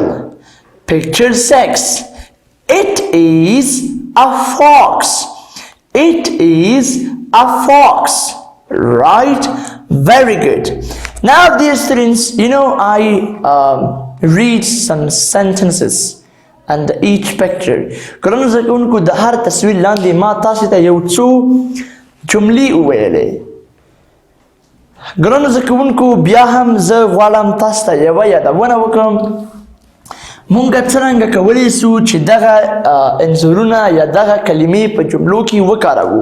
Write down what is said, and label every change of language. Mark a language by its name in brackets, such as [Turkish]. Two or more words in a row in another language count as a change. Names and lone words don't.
[English] Picture 6. It is a fox. It is a fox. Right? Very good. Now, dear students, I read some sentences and each picture. [Pashto] ګرانو زده کوونکو د هر تصویر لاندې ما تاسو ته یو څو جملې وویلې. ګرانو زده کوونکو بیا هم زه غواړم تاسو ته یوه یادونه وکړم. مونږ څرنګه کولی سو چې دغه انځورونه یا دغه کلمې په جملو کې وکاروو.